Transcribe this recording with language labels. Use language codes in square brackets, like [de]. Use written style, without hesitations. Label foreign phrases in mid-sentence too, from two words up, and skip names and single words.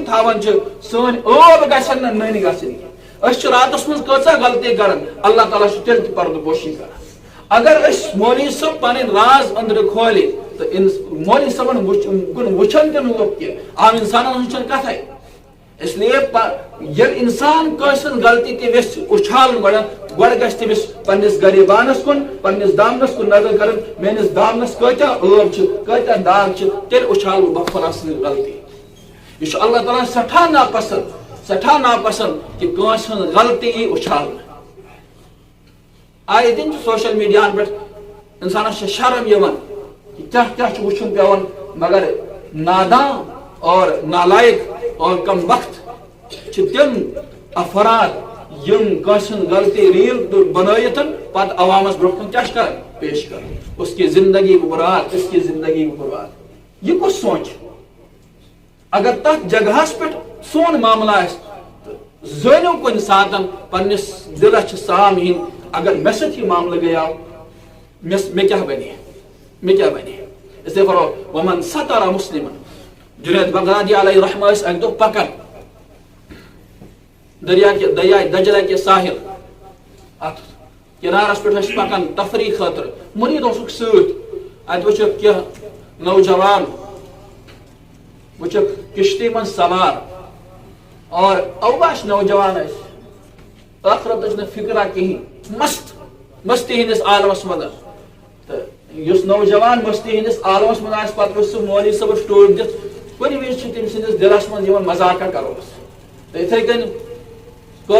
[ks] تھاوان چھِ سٲنۍ ٲب گژھن نہٕ نٔنۍ گژھٕنۍ کینٛہہ أسۍ چھِ راتس منٛز کۭژاہ غلطی کران اللہ تعالیٰ چھُ تیٚلہِ تہِ پردٕ پوشی کران اگر أسۍ مولوی صٲب پنٕنۍ راز أنٛدرٕ کھولہِ تہٕ مولوی صٲبن کُن وٕچھن تہِ نہٕ لُکھ کینٛہہ عام انسانن ہٕنٛز چھنہٕ کتھے [ur] اس لیے [ks] ییٚلہِ انسان کٲنٛسہِ ہٕنٛز غلطی تہِ یژھِ اُچھالُن گۄڈٕ گژھِ تٔمِس پننِس غریبانس کُن پننِس دامنس کُن نظر کرٕنۍ میٲنِس دامنس کۭتیاہ ٲب چھِ کۭتیاہ داغ چھِ تیٚلہِ اُچھالہٕ بہٕ فلاں سٕنٛز غلطی یہ چھُ اللہ تعالیٰ سٮ۪ٹھاہ ناپسنٛد کہ کٲنٛسہِ ہٕنٛز غلطی یی اُچھالنہٕ آیے دِن چھُ سوشل میڈیاہن پٮ۪ٹھ انسانس چھِ شرم یِوان کہ کیٛاہ کیٛاہ چھُ وٕچھُن پیٚوان مگر نادان اور نالائق اور کم وقت چھِ تِم افراد یم کٲنٛسہِ ہٕنٛز غلطی ریل بنٲیِتھ پتہٕ عوامس برونٛہہ کُن کیٛاہ چھِ کران پیش کران [ur] اس کی زندگی برباد اس کی زندگی برباد [ks] یہ کُس سونچ اگر تتھ جگہس پٮ۪ٹھ سون معاملہ آسہِ زٲنِو کُنہِ ساتہٕ پننِس دلس چھِ سامعیٖن اگر مےٚ سۭتۍ یہِ معاملہٕ گٔیاو مےٚ کیٛاہ بنے [ur] اس لیے [ks] فرمو ومن ستر مسلمن جنید بغدادی علیہ رحمہ ٲسۍ اکہِ دۄہ پکان [ur] دریائے دجلہ کے ساحل [ks] ات کنارس پہ پکان تفریح خاطر مرید اوسُکھ سۭتۍ اتہِ وٕچھکھ کینٛہہ نوجوان وٕچھکھ کشتی منٛز سوار اور اوباش نوجوان ٲسۍ ٲخرتٕچ نہٕ فکرا کِہیٖنۍ مستی ہندس عالمس منٛز تہٕ یُس نوجوان مستی ہندس عالمس منٛز آسہِ پتہٕ وٕچھ سُہ مولوی صٲبس ٹوپۍ دِتھ کُنہِ وِزِ چھُ تٔمۍ سٕنٛدِس دِلس منٛز یِوان مزاقہ کروس تہٕ یِتھٕے کٔنۍ کٔر